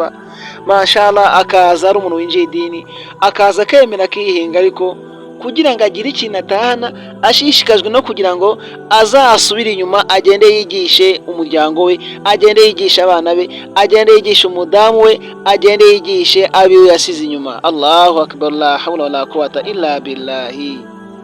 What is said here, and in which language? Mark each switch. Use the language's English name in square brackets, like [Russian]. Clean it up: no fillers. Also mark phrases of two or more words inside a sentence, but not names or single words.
[Kinyarwanda] Mashallah, akaza ari umuntu winjiye idini, akaza akemera akihinga, ariko kugira ngo agire ikintu atahana, ashishikajwe no kugira ngo azasubire inyuma, agende yigishe umuryango we, agende yigisha abana be, agende yigisha umudamu we, agende yigishe abiwe yasize inyuma. [Arabic] الله أكبر، لا حول ولا قوة إلا بالله.